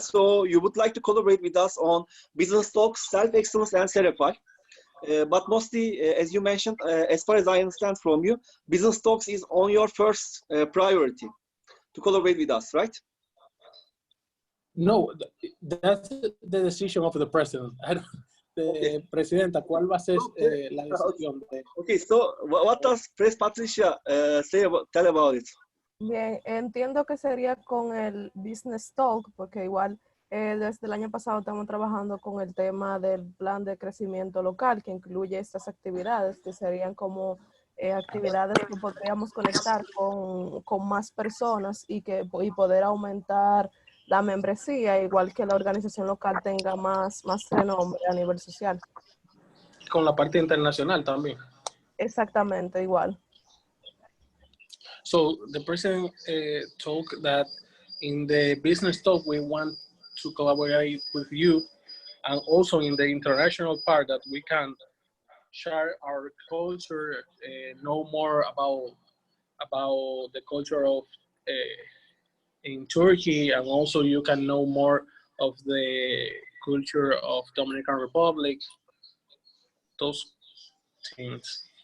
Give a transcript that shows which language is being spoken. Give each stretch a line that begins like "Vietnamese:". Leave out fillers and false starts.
English: So you would like to collaborate with us on business talks, self-excellence, and certify. But mostly, as you mentioned, as far as I understand from you, business talks is on your first priority to collaborate with us, right? No, that's the decision of the president.
Spanish: Presidenta, ¿cuál va a ser la decisión?
English: Okay, so what does Pres Patricia tell about it?
Spanish: Bien, entiendo que sería con el Business Talk, porque igual desde el año pasado estamos trabajando con el tema del plan de crecimiento local, que incluye estas actividades, que serían como actividades que podríamos conectar con más personas y poder aumentar la membresía, igual que la organización local tenga más renombre a nivel social. Con la parte internacional también. Exactamente, igual.
English: So the president told that in the business talk we want to collaborate with you, and also in the international part that we can share our culture, know more about the culture of in Turkey, and also you can know more of the culture of Dominican Republic, those things.